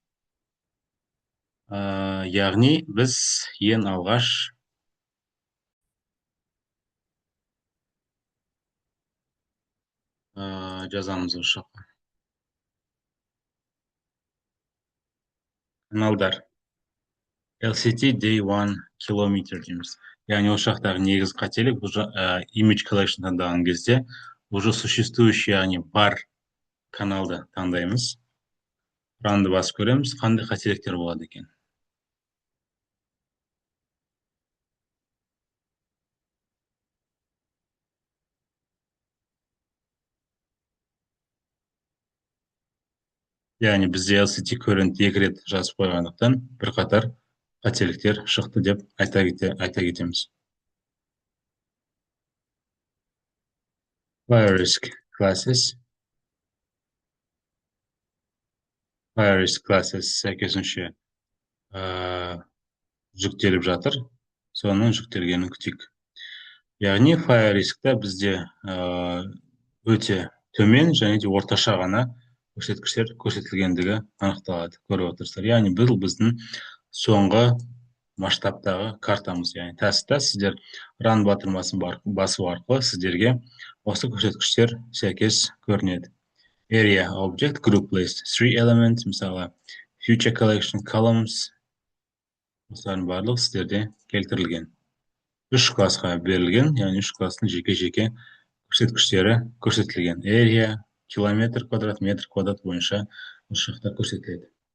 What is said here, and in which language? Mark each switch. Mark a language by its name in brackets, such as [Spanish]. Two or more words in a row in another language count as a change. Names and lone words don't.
[Kazakh] Яғни біз ең алғаш жазамыз осы жаққа. Каналдар. [English] LCT day 1 kilometer дейміз. [Kazakh] Яғни осы жақтағы негізгі қателік [English] image collection [Kazakh] таңдаған кезде [Russian] уже существующий, [Kazakh] яғни бар каналды таңдаймыз. Ранды басып көреміз, қандай қателіктер болады екен. Яғни бізде LCT current 2 рет жазып қойғандықтан бір қатар қателіктер шықты деп айта кетеміз. [English] Fire risk classes. Fire risk classes [Kazakh] сәйкесінше жүктеліп жатыр. Соның жүктелгенін күтейік. Яғни [English] fire risk'та [Kazakh] бізде өте төмен және де орташа ғана көрсеткіштер көрсетілгендігі анықталады, көріп отырсыздар. Яғни бұл біздің соңғы масштабтағы картамыз. Яғни тәсті сіздер ран батырмасын басу арқылы сіздерге осы көрсеткіштер сәйкес көрінеді. [English] Area object group list 3 elements, мысалы future collection columns, [Kazakh] осылардың барлығы сіздерде келтірілген. 3 классқа берілген, яғни 3 класстың жеке-жеке көрсеткіштері көрсетілген. Area, километр квадрат, метр квадрат бойынша осы жақта көрсетіледі.